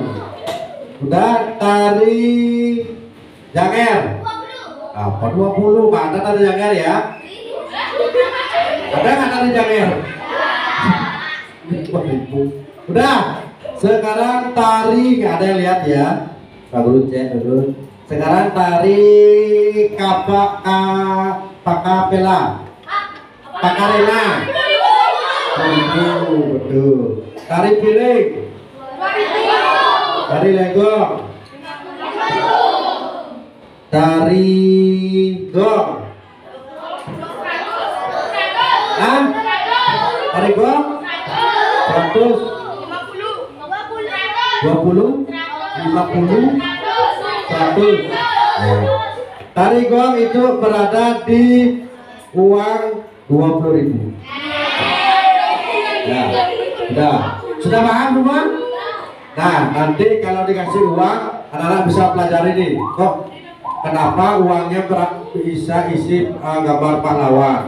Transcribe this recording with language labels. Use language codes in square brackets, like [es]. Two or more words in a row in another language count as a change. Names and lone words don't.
[id] Udah, tari janger. Apa 20? Nggak ada tari janger ya? Ada nggak tari janger? 2000. Udah, sekarang tari nggak ada yang lihat ya. Pak Guru cek dulu. Sekarang tari pakapela, pakarena. Betul. Tari piring. Tari legong. Tari gong. Tari gong 100, 20, 50, 100. Tari gong itu berada di uang 20.000. Ya, sudah paham semua? Nah, nanti kalau dikasih uang, anak-anak bisa pelajari nih. Kok kenapa uangnya bisa isi gambar pahlawan?